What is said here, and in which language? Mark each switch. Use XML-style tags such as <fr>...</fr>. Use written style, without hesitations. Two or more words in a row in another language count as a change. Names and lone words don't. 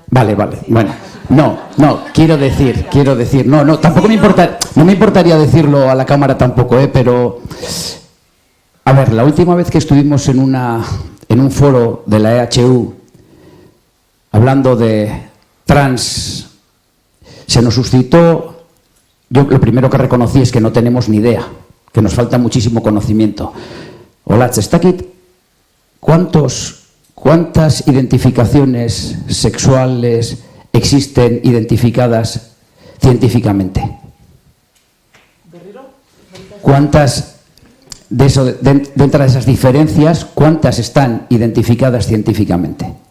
<es>Vale, bueno, no, quiero decir, no, tampoco me importa, no me importaría decirlo a la cámara tampoco, pero, a ver, la última vez que estuvimos en un foro de la EHU, hablando de trans, se nos suscitó, yo lo primero que reconocí es que no tenemos ni idea, que nos falta muchísimo conocimiento.</es> <eu>Olatz, ez dakit,</eu> <es>¿cuántas identificaciones sexuales existen identificadas científicamente? ¿Cuántas dentro de esas diferencias, cuántas están identificadas científicamente?</es>